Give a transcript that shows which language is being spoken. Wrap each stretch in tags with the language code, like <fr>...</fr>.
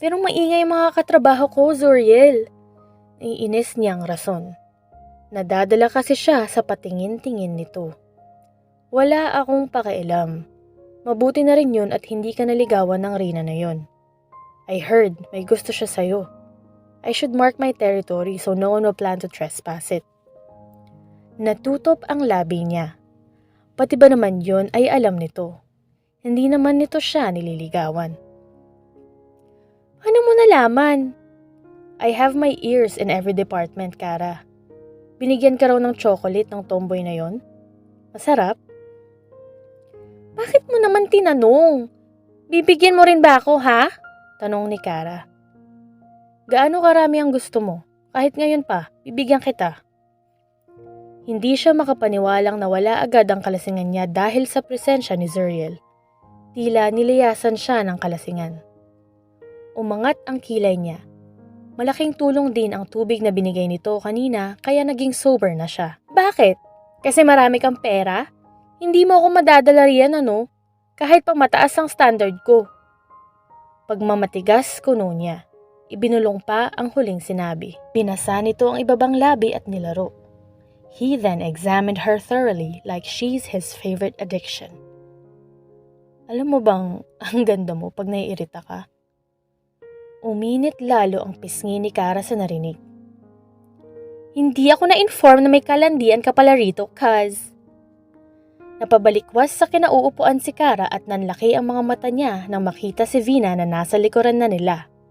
<tl>Pero maingay mga katrabaho ko, Zuriel. Iinis niyang rason. Nadadala kasi siya sa patingin-tingin nito. Wala akong pakialam. Mabuti na rin yun at hindi ka naligawan ng Rina na yun. I heard may gusto siya sa'yo.</tl> <en>I should mark my territory so no one will plan to trespass it.</en> <tl>Natutop ang labi niya. Pati ba naman yun ay alam nito? Hindi naman nito siya nililigawan. Paano mo nalaman?</tl> <en>I have my ears in every department, Kara.</en> <tl>Binigyan ka raw ng chocolate ng tomboy na yon? Masarap? Bakit mo naman tinanong? Bibigyan mo rin ba ako, ha? Tanong ni Kara. Gaano karami ang gusto mo? Kahit ngayon pa, bibigyan kita. Hindi siya makapaniwalang nawala agad ang kalasingan niya dahil sa presensya ni Zuriel. Tila nilayasan siya ng kalasingan. Umangat ang kilay niya. Malaking tulong din ang tubig na binigay nito kanina kaya naging sober na siya. Bakit? Kasi marami kang pera? Hindi mo ako madadala riyan ano? Kahit pa mataas ang standard ko. Pagmamatigas kuno niya. Ibinulong pa ang huling sinabi. Binasa nito ang ibabang labi at nilaro.</tl> <en>He then examined her thoroughly like she's his favorite addiction.</en> <tl>Alam mo bang ang ganda mo pag naiirita ka? Uminit lalo ang pisngi ni Kara sa narinig. Hindi ako na-inform na may kalandian ka pala rito, cuz. Napabalikwas sa kinauupuan si Kara at nanlaki ang mga mata niya nang makita si Vina na nasa likuran na nila.</tl>